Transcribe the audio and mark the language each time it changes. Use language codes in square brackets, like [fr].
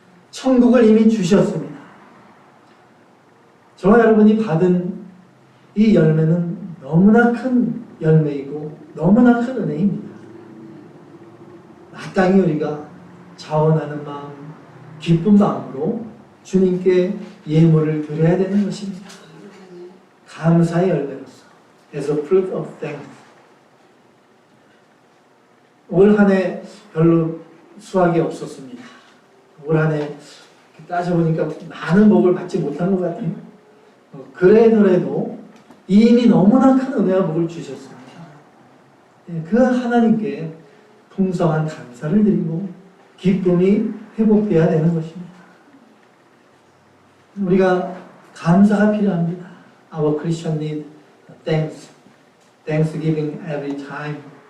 [ko] 천국을 이미 주셨습니다. 저와 여러분이 받은 이 열매는 너무나 큰 열매이고 너무나 큰 은혜입니다. 마땅히 우리가 자원하는 마음, 기쁜 마음으로 주님께 예물을 드려야 되는 것입니다. 감사의 열매로서 [en] as a fruit of thanks. [ko] 올 한 해 별로 수확이 없었습니다. 올 한 해 따져보니까 많은 복을 받지 못한 것 같아요. 그래도 이미 너무나 큰 은혜와 복을 주셨습니다. 그 하나님께 풍성한 감사를 드리고 기쁨이 회복되어야 되는 것입니다. 우리가 감사가 필요합니다. [en] Our Christian need thanks, thanksgiving every time.